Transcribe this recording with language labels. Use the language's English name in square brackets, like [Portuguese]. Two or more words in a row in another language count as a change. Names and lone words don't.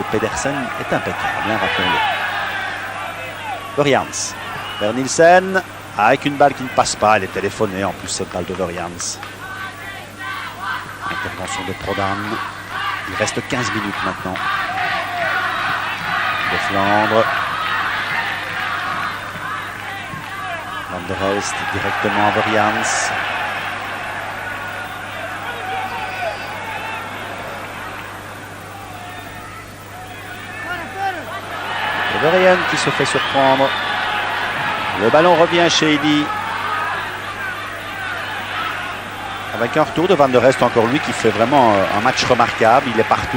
[French] Pedersen est impeccable, bien rappelons-le. Verjans vers Nielsen, avec une balle qui ne passe pas. Elle est téléphonée en plus, cette balle de Vorians. Intervention de Prodan. Il reste 15 minutes maintenant. De Flandre. Van der Elst directement à Vorians. Vorian qui se fait surprendre. Le ballon revient chez Eddy. Avec un retour de Van der Elst, encore lui qui fait vraiment un match remarquable. Il est partout.